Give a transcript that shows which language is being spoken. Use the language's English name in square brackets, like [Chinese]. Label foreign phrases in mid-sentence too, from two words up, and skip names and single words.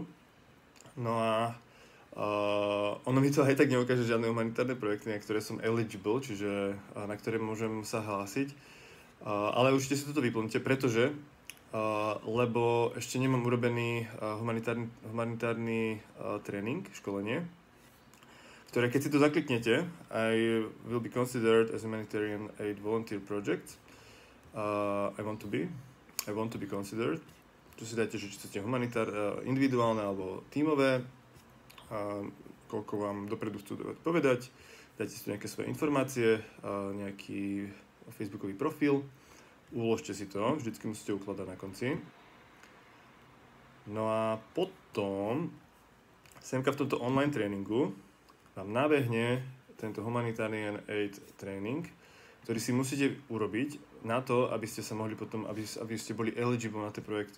[Slovak] No a ono mi to aj tak neukáže žiadne humanitárne projekty, na ktoré som eligible, čiže na ktoré môžem sa hlásiť. Ale určite si toto vyplňte, pretože lebo ešte nemám urobený humanitárny tréning, školenie, ktoré keď si to zakliknete, [English] I will be considered as humanitarian aid volunteer project. I want to be considered. [Slovak] Tu si dajte, že či chcete individuálne alebo tímové. Koľko vám dopredu chcú povedať, dajte si tu nejaké svoje informácie, nejaký facebookový profil, uložte si to, vždycky musíte ukladať na konci. No a potom, semka v tomto online tréningu vám nabehne tento Humanitarian Aid Training, ktorý si musíte urobiť na to, aby ste sa mohli potom, aby ste boli eligible na tie projekty.